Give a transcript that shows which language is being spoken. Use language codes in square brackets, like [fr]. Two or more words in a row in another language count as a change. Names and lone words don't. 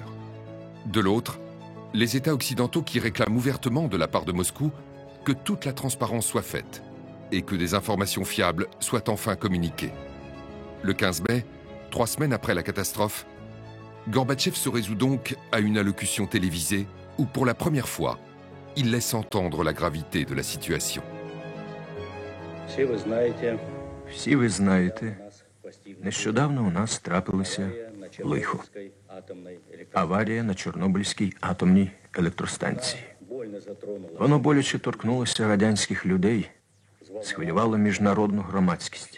[fr] De l'autre, les États occidentaux qui réclament ouvertement de la part de Moscou que toute la transparence soit faite et que des informations fiables soient enfin communiquées. Le 15 mai, 3 semaines après la catastrophe, Gorbatchev se résout donc à une allocution télévisée où, pour la première fois, il laisse entendre la gravité de la situation. [uk] Всі ви знаєте, нещодавно у нас трапилося лихо. Аварія на Чорнобильській атомній електростанції. Воно боляче торкнулося радянських людей, схвилювало міжнародну громадськість.